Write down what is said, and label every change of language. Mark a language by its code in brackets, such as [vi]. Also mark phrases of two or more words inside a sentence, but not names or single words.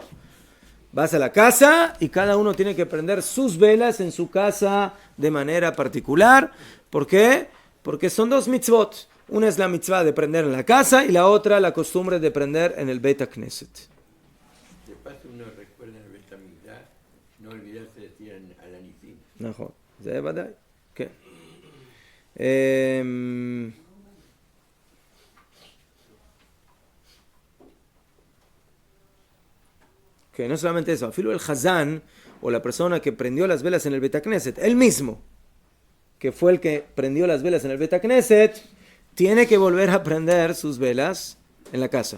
[es] Vas a la casa y cada uno tiene que prender sus velas en su casa de manera particular. ¿Por qué? Porque son dos mitzvot. Una es la mitzvah de prender en la casa y la otra la costumbre de prender en el Beit HaKnesset. De paso uno recuerda en el Beit HaMikdash, no olvidarse de decir [he] על הניסים. נכון. זה ודאי. כן. [es] Que no solamente eso, afilo el Hazán, o la persona que prendió las velas en el Beit HaKnesset, él mismo, que fue el que prendió las velas en el Beit HaKnesset, tiene que volver a prender sus velas en la casa.